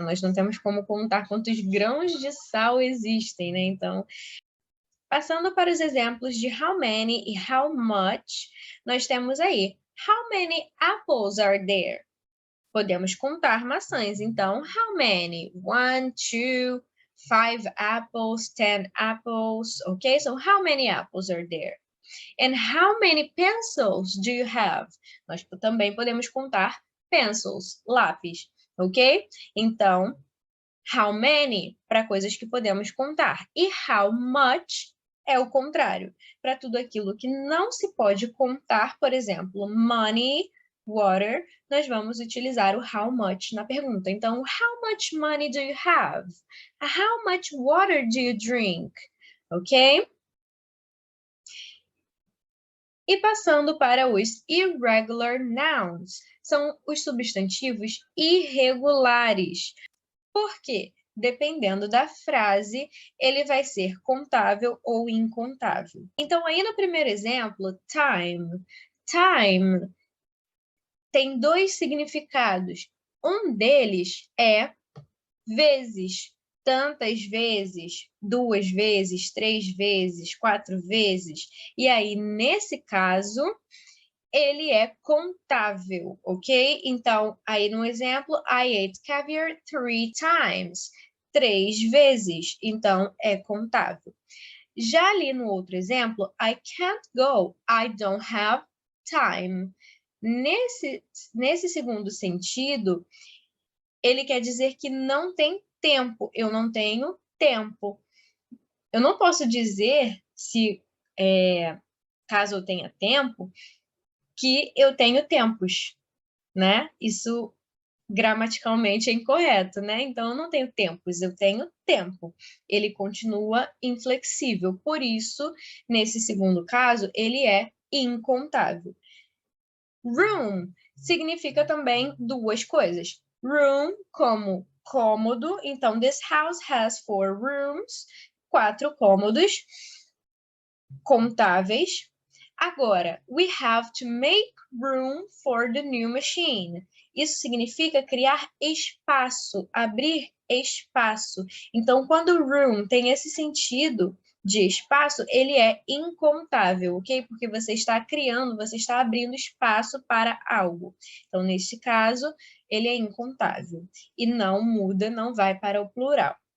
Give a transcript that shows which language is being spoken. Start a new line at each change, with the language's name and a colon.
Portuguese: Nós não temos como contar quantos grãos de sal existem, né? Então, passando para os exemplos de how many e how much, nós temos aí,
English: how many apples are there?
Portuguese: Podemos contar maçãs, então, how many?
English: 1, 2, 5 apples, 10 apples, ok? So, how many apples are there? And how many pencils do you have?
Portuguese: Nós também podemos contar pencils, lápis, ok? Então, how many para coisas que podemos contar. E how much é o contrário, para tudo aquilo que não se pode contar, por exemplo, money, water, nós vamos utilizar o how much na pergunta.
English: Então, how much money do you have? How much water do you drink? Ok?
Portuguese: E passando para os irregular nouns, são os substantivos irregulares. Por quê? Dependendo da frase, ele vai ser contável ou incontável. Então, aí no primeiro exemplo, time. Time tem dois significados. Um deles é vezes, tantas vezes, 2 vezes, 3 vezes, 4 vezes. E aí, nesse caso, ele é contável, ok? Então, aí no exemplo,
English: I ate caviar 3 times.
Portuguese: 3 vezes, então é contável. Já ali no outro exemplo,
English: I can't go, I don't have time.
Portuguese: Nesse segundo sentido, ele quer dizer que não tem tempo, eu não tenho tempo. Eu não posso dizer, caso eu tenha tempo, que eu tenho tempos, né? Isso gramaticalmente é incorreto, né? Então, eu não tenho tempos, eu tenho tempo. Ele continua inflexível. Por isso, nesse segundo caso, ele é incontável. Room significa também duas coisas. Room como cômodo.
English: Então, this house has 4 rooms.
Portuguese: 4 cômodos contáveis.
English: Agora, we have to make room for the new machine.
Portuguese: Isso significa criar espaço, abrir espaço. Então, quando room tem esse sentido de espaço, ele é incontável, ok? Porque você está criando, você está abrindo espaço para algo. Então, neste caso, ele é incontável. E não muda, não vai para o plural.